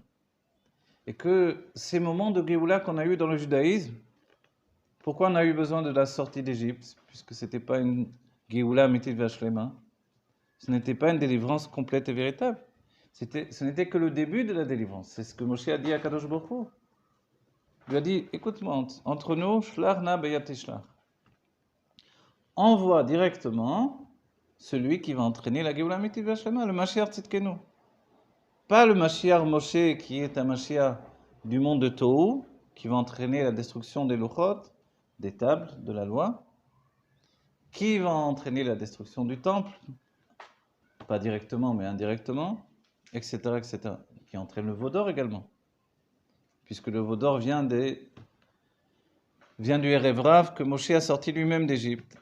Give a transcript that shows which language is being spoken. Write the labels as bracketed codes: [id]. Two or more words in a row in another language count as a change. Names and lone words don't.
[fr] Et que ces moments de Géoula qu'on a eu dans le judaïsme, pourquoi on a eu besoin de la sortie d'Égypte? Puisque ce n'était pas une [he] גאולה אמיתית ושלמה, [fr] ce n'était pas une délivrance complète et véritable. Ce n'était que le début de la délivrance. C'est ce que Moshe a dit à [he] קדוש ברוך הוא. [fr] Il lui a dit, écoute-moi, entre nous, [he] שלח נא ביד תשלח. [fr] Envoie directement celui qui va entraîner la [he] גאולה אמיתית ושלמה, [fr] le [he] משיח צדקנו. [fr] Pas le Mashiach Moshe qui est un Mashiach du monde de Tohu, qui va entraîner la destruction des Luchot, des tables, de la loi, qui va entraîner la destruction du temple, pas directement mais indirectement, etc., etc., qui entraîne le veau d'or également, puisque le veau d'or vient du [he] ערב רב [fr] que Moshe a sorti lui-même d'Égypte.